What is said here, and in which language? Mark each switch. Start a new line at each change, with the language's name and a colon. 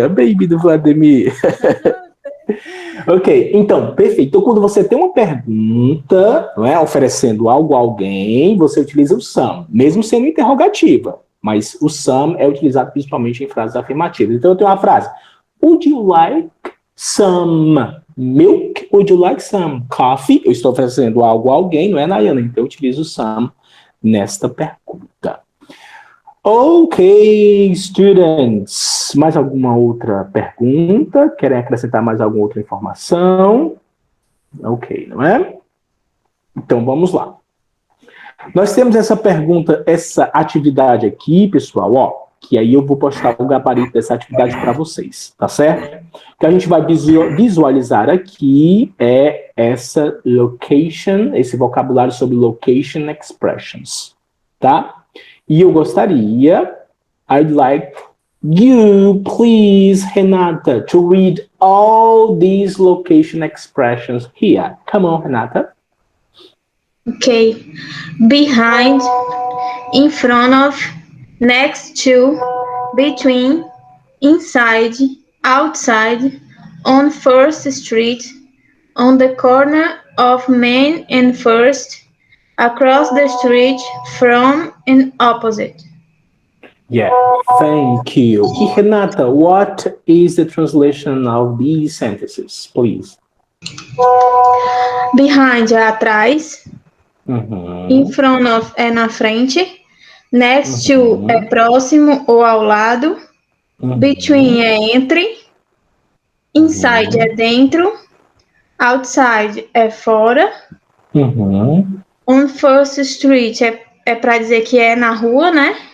Portuguese: A baby do Vladimir. Ok, então, perfeito. Então, quando você tem uma pergunta, não é, oferecendo algo a alguém, você utiliza o some, mesmo sendo interrogativa. Mas o some é utilizado principalmente em frases afirmativas. Então, eu tenho uma frase.
English: Would you like some milk? Would you like some coffee?
Portuguese: Eu estou oferecendo algo a alguém, não é, Nayana? Então, eu utilizo o some nesta pergunta.
English: Ok, students.
Portuguese: Mais alguma outra pergunta? Querem acrescentar mais alguma outra informação? Ok, não é? Então, vamos lá. Nós temos essa pergunta, essa atividade aqui, pessoal, ó, que aí eu vou postar o gabarito dessa atividade para vocês, tá certo? O que a gente vai visualizar aqui é essa location, esse vocabulário sobre location expressions, tá? E eu gostaria,
English: I'd like you, please, Renata, to read all these location expressions here. Come on, Renata. Okay. Behind, in front of, next to, between, inside, outside, on First Street, on the corner of Main and First, across the street, from and opposite. Yeah, thank you. E Renata, what is the translation of these sentences, please?
Portuguese: Behind é atrás, in front of é na frente, next to é próximo ou ao lado, between é entre, inside é dentro, outside é fora, on First Street é para dizer que é na rua, né?